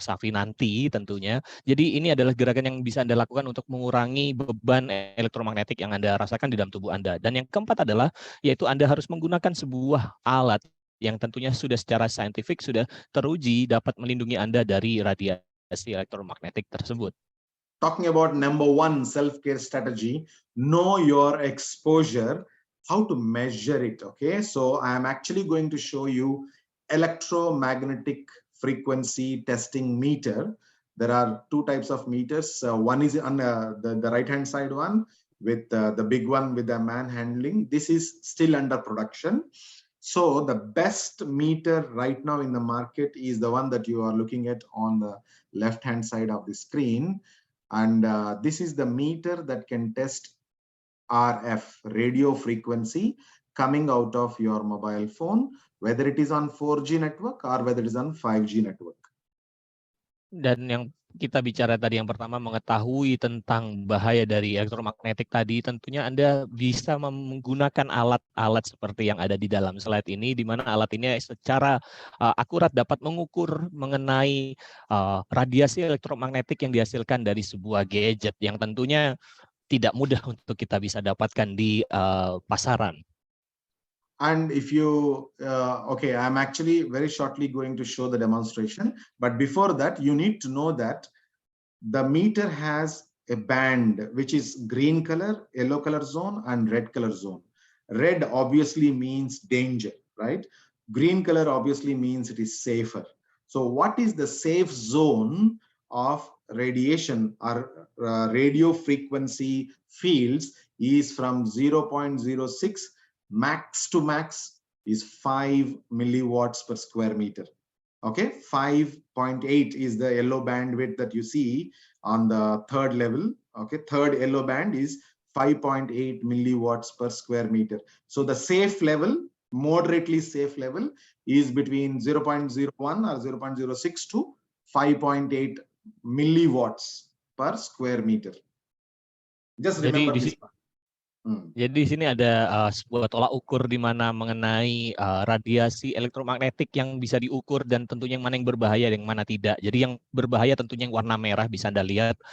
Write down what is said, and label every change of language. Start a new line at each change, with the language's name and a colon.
Indonesian: Safi nanti tentunya. Jadi ini adalah gerakan yang bisa Anda lakukan untuk mengurangi beban elektromagnetik yang Anda rasakan di dalam tubuh Anda. Dan yang keempat adalah, yaitu Anda harus menggunakan sebuah alat yang tentunya sudah secara saintifik sudah teruji dapat melindungi Anda dari radiasi elektromagnetik tersebut.
English: Talking about number 1 self-care strategy, know your exposure, how to measure it. Okay, so I am actually going to show you electromagnetic frequency testing meter. There are 2 types of meters. One is on the right hand side one, with the big one with the man handling. This is still under production. So the best meter right now in the market is the one that you are looking at on the left hand side of the screen. And this is the meter that can test RF, radio frequency, coming out of your mobile phone, whether it is on 4G network or whether it is on 5G network.
Indonesian: Dan yang kita bicara tadi yang pertama mengetahui tentang bahaya dari elektromagnetik tadi, tentunya Anda bisa menggunakan alat-alat seperti yang ada di dalam slide ini, di mana alat ini secara akurat dapat mengukur mengenai radiasi elektromagnetik yang dihasilkan dari sebuah gadget yang tentunya tidak mudah untuk kita bisa dapatkan di pasaran.
English: And if you, okay, I'm actually very shortly going to show the demonstration. But before that, you need to know that the meter has a band, which is green color, yellow color zone, and red color zone. Red obviously means danger, right? Green color obviously means it is safer. So what is the safe zone of radiation or radio frequency fields is from 0.06 max to max is 5 milliwatts per square meter. Okay, 5.8 is the yellow bandwidth that you see on the 3rd level. Okay, 3rd yellow band is 5.8 milliwatts per square meter. So the safe level, moderately safe level, is between 0.01 or 0.06 to 5.8 milliwatts per square meter. Just remember this part.
Indonesian: Jadi di sini ada sebuah tolak ukur di mana mengenai radiasi elektromagnetik yang bisa diukur dan tentunya yang mana yang berbahaya dan yang mana tidak. Jadi yang berbahaya tentunya yang warna merah bisa Anda lihat.